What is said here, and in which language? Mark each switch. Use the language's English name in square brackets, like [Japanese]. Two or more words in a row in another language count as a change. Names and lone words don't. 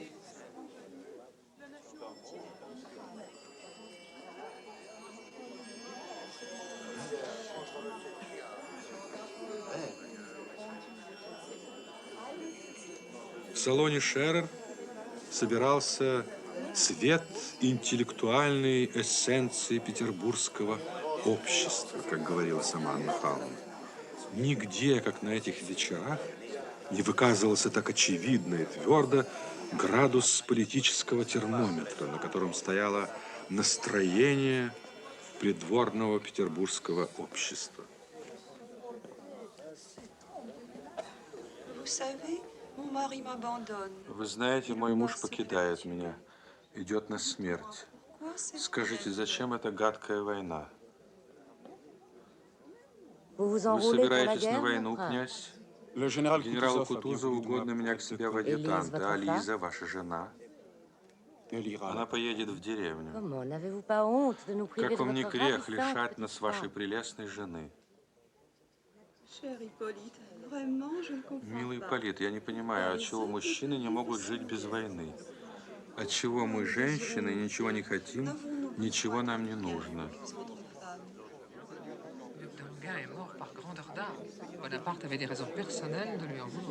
[Russian] В салоне Шерер собирался цвет интеллектуальной эссенции петербургского общества, как говорила сама Анна Павловна. Нигде, как на этих вечерах, не выказывался так очевидно и твердо градус политического термометра, на котором стояло настроение придворного петербургского общества. [French] Vous savez, mon mari m'abandonne. [Russian] Вы знаете, мой муж покидает меня, идет на смерть. [French] Quoi, c'est [Russian] Скажите, зачем эта гадкая война? [French] Vous vous [Russian] Вы [French] enrôlez pour la [Russian] собираетесь на [French] guerre, [Russian] войну, [French] mon prince? [Russian] князь? [French] Le général [Russian] Генералу [French] Kutuzov a bien [Russian] Кутузову [French] voulu de [Russian] угодно [French] moi [Russian] меня [French] pour [Russian] к [French] être [Russian] себе в [French] Élise, [Russian] адъютанты. [French] votre [Russian] А Лиза, ваша жена, [French] Elle ira. [Russian] она поедет в деревню. [French] Comment, n'avez-vous pas honte de nous priver [Russian] Как [French] de [Russian] вам не [French] votre [Russian] грех [French] ravissante [Russian] лишать [French] petite [Russian] нас вашей [French] femme? [Russian] прелестной жены? [French] Cher Hippolyte, vraiment, je ne comprends [Russian] Милый [French] pas. [Russian] Ипполит, я не понимаю, отчего мужчины не могут жить без войны? Отчего мы, женщины, ничего не хотим, ничего нам не нужно? [French] D'Enghien est mort par grandeur d'âme. Bonaparte avait des raisons personnelles de lui en vouloir.